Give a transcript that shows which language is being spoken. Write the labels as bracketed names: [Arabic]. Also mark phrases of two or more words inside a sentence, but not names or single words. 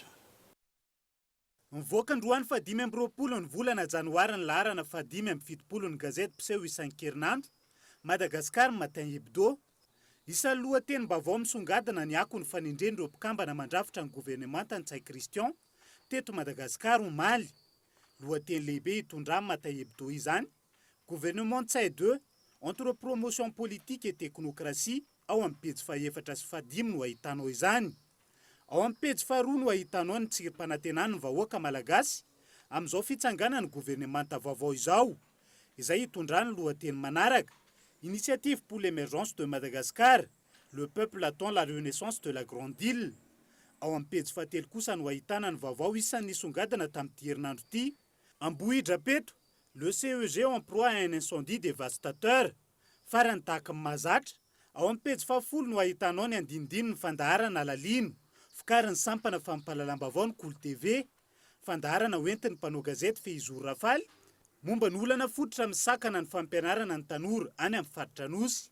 [Malagasy] Mivoaka androany fa 5 ny volana janoary ny laharana fa 5 ny gazety mpiseho isan-kerinandro Madagasikara matin hebdo. Isan'ny lohatenim-baovao misongadina ny akony fanindren'ireo mpikambana mandrafitra ny gouvernemanta Ntsay Christian teto Madagasikara omaly. Lohateny lehibe hitondra matin hebdo izany. [French] Gouvernement Ntsay 2 entre promotion politique et technocratie [Malagasy] ao amin'ny pejy faha-4 sy faha-5 no ahitanao izany. Ao amin'ny pejy faha-2 no ahitanao ny tsirim-panantenana ny vahoaka malagasy amin'izao fitsanganana ny gouvernemanta vaovao izao. Izay hitondrany lohateny manaraka. [French] Initiative pour l'émergence de Madagascar, le peuple attend la renaissance de la grande île. [Malagasy] Ao amin'ny pejy faha-3 kosa no ahitana ny vaovao isan'ny nisongadina tamin'ity herinandro ity. [French] Ambohidrapeto, le CEG emploie un incendie dévastateur. [Malagasy] Farany tahaka ny mahazatra ao amin'ny pejy 10 no ahitanao ny andinidiny ny fandaharana lalino fokariny sampana fampahalalam-baovao ny Kolo TV, fandaharana hoentin'ny mpanao gazety Fehizoro Rafaly, momba ny olana fototra misakana ny fampianarana ny tanora any amin'ny faritra Anosy.